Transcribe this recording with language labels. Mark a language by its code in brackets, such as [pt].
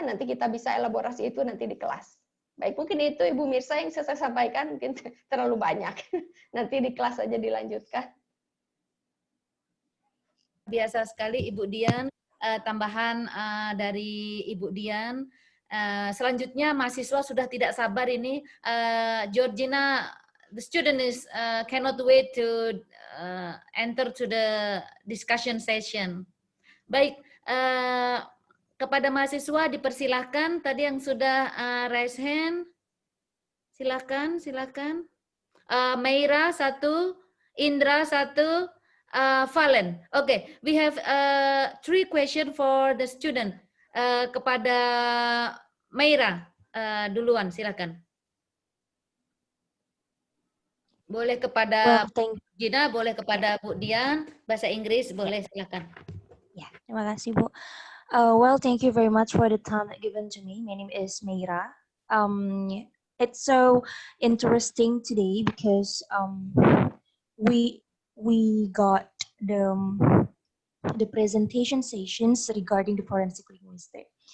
[id] Nanti kita bisa elaborasi itu nanti di kelas. Baik, mungkin itu Ibu Mirsa yang saya sampaikan, mungkin terlalu banyak. Nanti di kelas aja dilanjutkan. Biasa sekali Ibu Dian, tambahan dari Ibu Dian. Selanjutnya mahasiswa sudah tidak sabar ini. [en] Georgina, the student is cannot wait to enter to the discussion session. [id] Baik, kepada mahasiswa dipersilahkan. Tadi yang sudah raise hand, silahkan. Meira 1, Indra 1, Valen. [en] Okay, we have 3 questions for the student. [id] Kepada Meira duluan, silakan. Boleh kepada Gina, boleh kepada Bu Dian, bahasa Inggris boleh, silakan. Ya, terima kasih Bu. [en] Well, thank you very much for the time given to me. My name is Meira. It's so interesting today because we got the presentation sessions regarding the forensic linguistics.